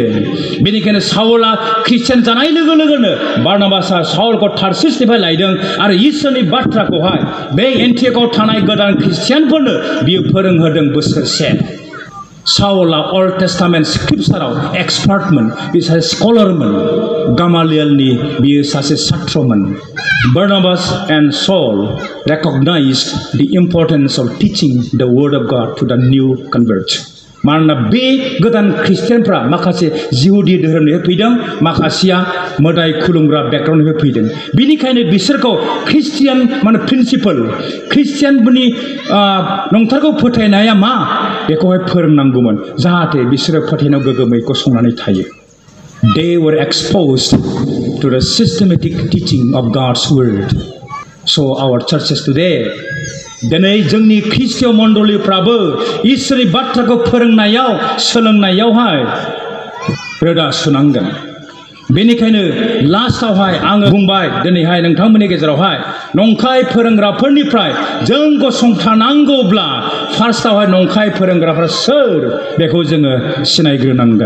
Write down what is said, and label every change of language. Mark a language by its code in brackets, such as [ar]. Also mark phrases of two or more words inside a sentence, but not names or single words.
[brx] बेनिखायनो साउला ख्रिस्टियान जानाय लोगो लोगोनो बारनाबासआ साउलखौ टारसुसनिफ्राय लायदों आरो इसोरनि बाथ्राखौहाय बे एन्टिअकआव थानाय गोदान ख्रिस्टियानफोरनो बियो फोरोंहोदों बोसोरसे। साउला अल्ड टेस्टामेन्ट स्क्रिप्चाराव एक्सपार्टमोन। बे सासे स्कलारमोन। गामालियेलनि बियो सासे छात्रमोन। [en] Barnabas and Saul recognized the importance of teaching the word of God to the new converts. [brx] मानोना बे गोदान ख्रिस्टियानफ्रा माखासे जिहुदी धोरोमनिफ्राय फैदों माखासेया मोदाय खुलुमग्रा बेकग्राउन्डनिफ्राय फैदों। बिनिखायनो बिसोरखौ ख्रिस्टियान माने प्रिन्सिपल ख्रिस्टियानफोरनि नंथारगौ फोथायनाया मा बेखौहाय फोरोंनांगौमोन जाहाथे बिसोरो फोथायनायाव गोगोमै गसंनानै थायो। [en] They were exposed to the systematic teaching of God's word. So our churches today [brx] दिनै जोंनि ख्रिस्टीय मण्डलीफ्राबो इसोरनि बाथ्राखौ फोरोंनायाव सोलोंनायावहाय रोदा सुनांगोन। बेनिखायनो लास्टआवहाय आङो बुंबाय दिनैहाय नोंथांमोननि गेजेरावहाय नंखाय फोरोंग्राफोरनिफ्राय जों गसंथानांगौब्ला फार्स्टआवहाय नंखाय फोरोंग्राफ्रा सोर बेखौ जोङो सिनायग्रोनांगोन।